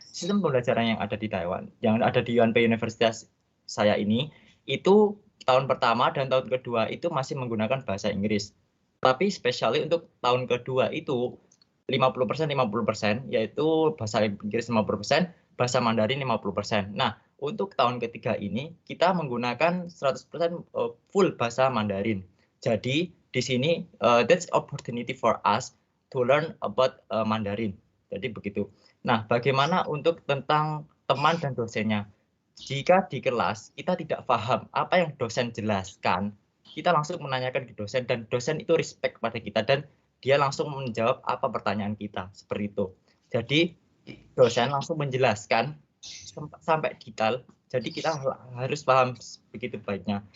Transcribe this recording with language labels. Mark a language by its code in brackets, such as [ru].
[id] Sistem pembelajaran yang ada di Taiwan, yang ada di UNP Universitas saya ini, itu tahun pertama dan tahun kedua itu masih menggunakan bahasa Inggris. Tapi spesialnya untuk tahun kedua itu 50%, yaitu bahasa Inggris 50%, bahasa Mandarin 50%. Nah, untuk tahun ketiga ini kita menggunakan 100% full bahasa Mandarin. Jadi di sini [en] that's opportunity for us to learn about Mandarin. [id] Jadi begitu. Nah, bagaimana untuk tentang teman dan dosennya? Jika di kelas kita tidak paham apa yang dosen jelaskan, kita langsung menanyakan ke dosen, dan dosen itu respect pada kita dan dia langsung menjawab apa pertanyaan kita, seperti itu. Jadi dosen langsung menjelaskan sampai detail, jadi kita harus paham begitu baiknya.